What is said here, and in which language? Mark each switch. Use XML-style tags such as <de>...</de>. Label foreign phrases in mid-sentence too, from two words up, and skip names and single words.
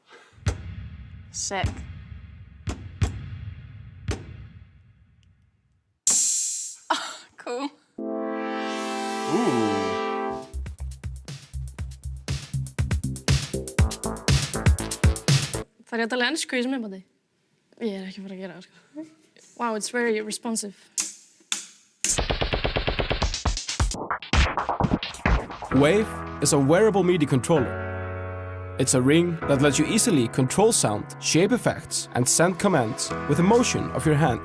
<en>Sick. Cool. Ooh.</en> <is>Far ég að tala ensku í þessum myndbandi? Ég ekki að fara að gera það, sko.</is> <en>Wow, it's very responsive. Wave is a wearable MIDI controller. It's a ring that lets you easily control sound, shape effects, and send commands with the motion of your hand.</en>